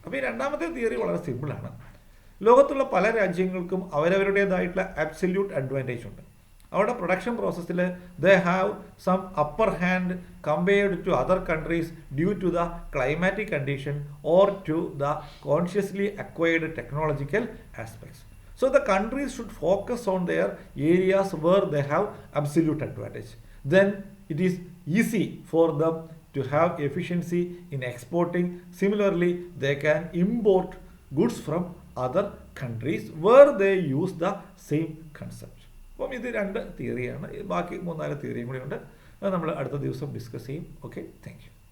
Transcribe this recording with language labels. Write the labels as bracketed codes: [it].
[ml] അപ്പോൾ ഈ രണ്ടാമത്തെ തിയറി വളരെ സിമ്പിളാണ്. ലോകത്തുള്ള പല രാജ്യങ്ങൾക്കും അവരവരുടേതായിട്ടുള്ള അബ്സല്യൂട്ട് അഡ്വാൻറ്റേജ് ഉണ്ട്. അവരുടെ പ്രൊഡക്ഷൻ പ്രോസസ്സിൽ [en] They have some upper hand compared to other countries due to the climatic condition or to the consciously acquired technological aspects. So the countries should focus on their areas where they have absolute advantage. Then it is easy for them to have efficiency in exporting. Similarly, they can import goods from other countries where they use the same concept. [ml] അപ്പം ഇത് രണ്ട് തിയറിയാണ്. ബാക്കി 3-4 തിയറിയും കൂടി ഉണ്ട്. അത് നമ്മൾ അടുത്ത ദിവസം ഡിസ്കസ് ചെയ്യും. Okay, thank you.